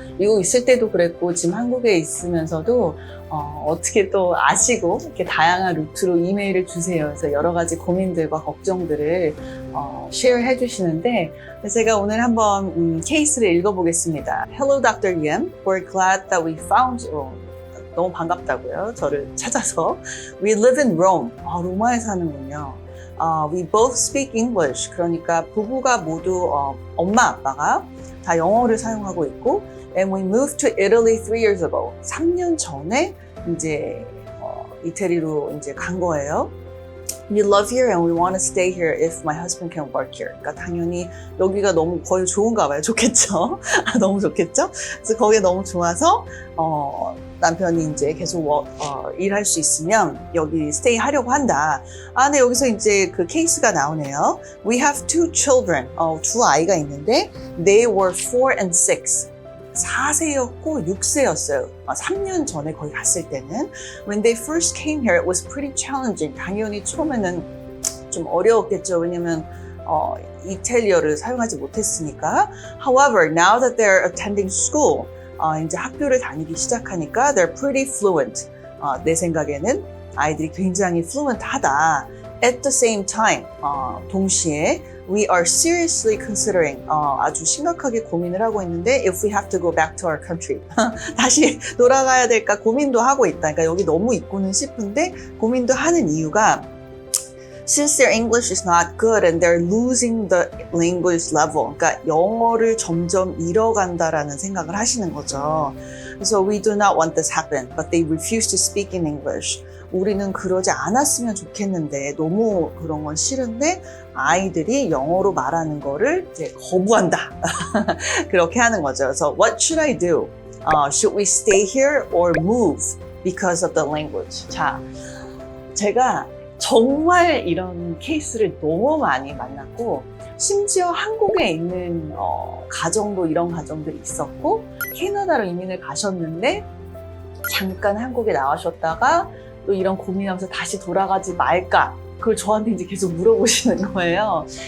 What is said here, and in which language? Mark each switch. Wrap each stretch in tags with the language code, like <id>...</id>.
<ko>미국 있을 때도 그랬고 지금 한국에 있으면서도 어떻게 또 아시고 이렇게 다양한 루트로 이메일을 주세요. 그래서 여러 가지 고민들과 걱정들을 쉐어해 주시는데 제가 오늘 한번 케이스를 읽어보겠습니다.</ko> <en>Hello, Dr. Yim. We're glad that we found you.</en> <ko>너무 반갑다고요. 저를 찾아서.</ko> <en>We live in Rome.</en> <ko>로마에 사는군요.</ko> <en>We both speak English.</en> <ko>그러니까 부부가 모두 엄마 아빠가 다 영어를 사용하고 있고</ko> <en>And we moved to Italy 3 years ago.</en> <ko>3년 전에 이제 이태리로 이제 간 거예요.</ko> <en>We love here and we want to stay here if my husband can work here.</en> <ko>그러니까 당연히 여기가 너무 거의 좋은가 봐요. 좋겠죠? 너무 좋겠죠? 그래서 거기가 너무 좋아서 남편이 이제 계속 일할 수 있으면 여기 스테이 하려고 한다. 근데 여기서 이제 그 케이스가 나오네요.</ko> <en>We have 2 children.</en> <ko>두 아이가 있는데</ko> <en>they were 4 and 6.</en> <ko>4세였고 6세였어요. 3년 전에 거기 갔을 때는</ko> <en>When they first came here, it was pretty challenging.</en> <ko>당연히 처음에는 좀 어려웠겠죠. 왜냐면 이탈리아를 사용하지 못했으니까.</ko> <en>However, now that they're attending school,</en> <ko>이제 학교를 다니기 시작하니까</ko> <en>they're pretty fluent.</en> <ko>내 생각에는 아이들이 굉장히 fluent하다.</ko> <en>At the same time,</en> <ko>동시에</ko> <en>we are seriously considering,</en> <ko>아주 심각하게 고민을 하고 있는데</ko> <en>if we have to go back to our country.</en> <ko>다시 돌아가야 될까 고민도 하고 있다. 그러니까 여기 너무 있고는 싶은데 고민도 하는 이유가</ko> <en>Since their English is not good and they're losing the language level.</en> <ko>그러니까 영어를 점점 잃어간다라는 생각을 하시는 거죠.</ko> <en>So we do not want this happen, but they refuse to speak in English.</en> <ko>우리는 그러지 않았으면 좋겠는데 너무 그런 건 싫은데 아이들이 영어로 말하는 거를 이제 거부한다. 그렇게 하는 거죠.</ko> <en>그래서 what should I do? Should we stay here or move because of the language?</en> <ko>자, 제가 정말 이런 케이스를 너무 많이 만났고 심지어 한국에 있는 가정도 이런 가정들이 있었고 캐나다로 이민을 가셨는데 잠깐 한국에 나가셨다가 또 이런 고민하면서 다시 돌아가지 말까 그걸 저한테 이제 계속 물어보시는 거예요.</ko>